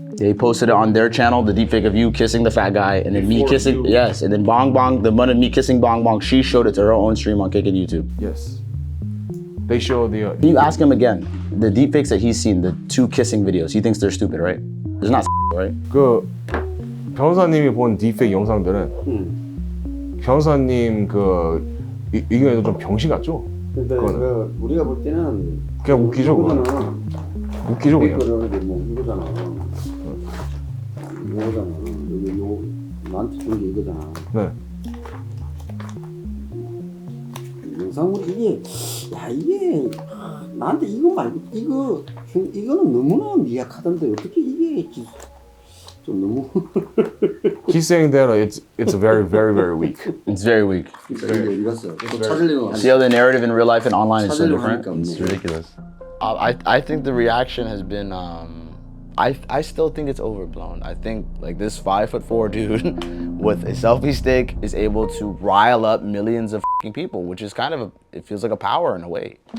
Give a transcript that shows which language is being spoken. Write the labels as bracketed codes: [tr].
[en] They posted it on their channel, the deepfake of you kissing the fat guy, and then me kissing, yes, and then Bong Bong, the one of me kissing Bong Bong, she showed it to her own stream on Kick and YouTube. Yes. They showed the. Can you ask him again? The deepfakes that he's seen, the 2 kissing videos, he thinks they're stupid, right? There's not right? [ko] 그 변호사님이 본 딥페이크 영상들은 변호사님 그 의견에도 좀 병신 같죠? 근데 그 우리가 볼 때는 그냥 웃기죠, 그거. 웃기죠, 그냥. 뭐 이거잖아. 이거잖아. 여기 요 나한테 준 게 이거잖아. 네. 영상으로 이게 야 이게 나한테 이거 말고 이거는 너무나 미약하던데 어떻게 이게 좀 너무. [en] He's saying that it's very, very, very weak. It's very weak. See how the narrative in real life and online is so different? It's ridiculous. I think the reaction has been, I still think it's overblown. I think like this 5'4" dude with a selfie stick is able to rile up millions of people, which is kind of, it feels like a power in a way.